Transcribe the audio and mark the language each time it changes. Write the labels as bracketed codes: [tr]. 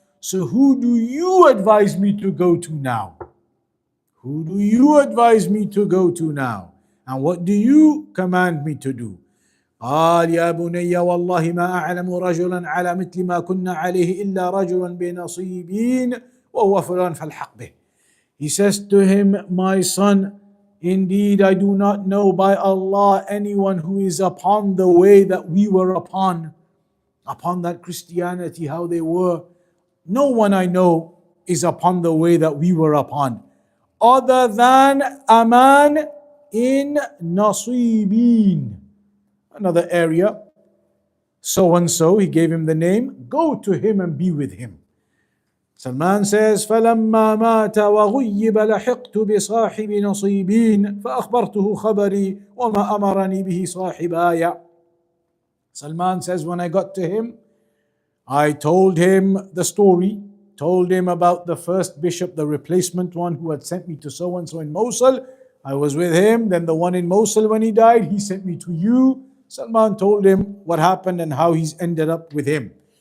[en] So who do you advise me to go to now? Who do you advise me to go to now? And what do you command me to do? [ar] قال يا بني والله ما أعلم رجلا على مثل ما كنا عليه إلا رجلا بنصيبين وهو فلان فالحق به. [en] He says to him, my son, indeed I do not know by Allah anyone who is upon the way that we were upon that Christianity, how they were. No one I know is upon the way that we were upon, other than a man in Nasibin, another area. So and so, he gave him the name, go to him and be with him. Salman says, [ar] فَلَمَّا مَاتَ وَغُيِّبَ لَحِقْتُ بِصَاحِبِ نَصِيبِينَ فَأَخْبَرْتُهُ خَبَرِي وَمَا أَمَرَنِي بِهِ صَاحِبَايَ. [en] Salman says, when I got to him, I told him the story, told him about the first bishop, the replacement one who had sent me to so and so in Mosul. I was with him. Then the one in Mosul, when he died, he sent me to you. Salman told him what happened and how he's ended up with him.